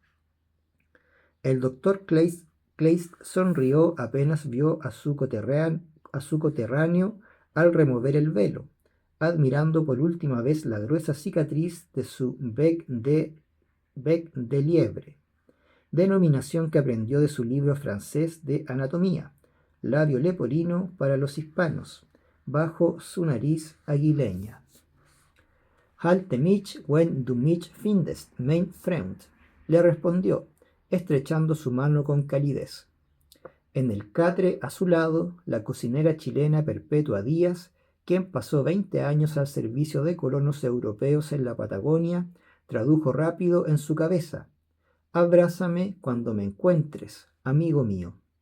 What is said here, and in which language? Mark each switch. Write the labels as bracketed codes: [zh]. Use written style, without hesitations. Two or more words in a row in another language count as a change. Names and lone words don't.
[es] El doctor Kleist sonrió apenas vio a su coterráneo al remover el velo, admirando por última vez la gruesa cicatriz de su [fr] bec de liebre, [es] denominación que aprendió de su libro francés de anatomía, labio leporino para los hispanos, bajo su nariz aguileña. [de] Halte mich, wenn du mich findest, mein Freund, [es] le respondió, estrechando su mano con calidez. En el catre a su lado, la cocinera chilena Perpetua Díaz, quien pasó 20 años al servicio de colonos europeos en la Patagonia, tradujo rápido en su cabeza: «Abrázame cuando me encuentres, amigo mío».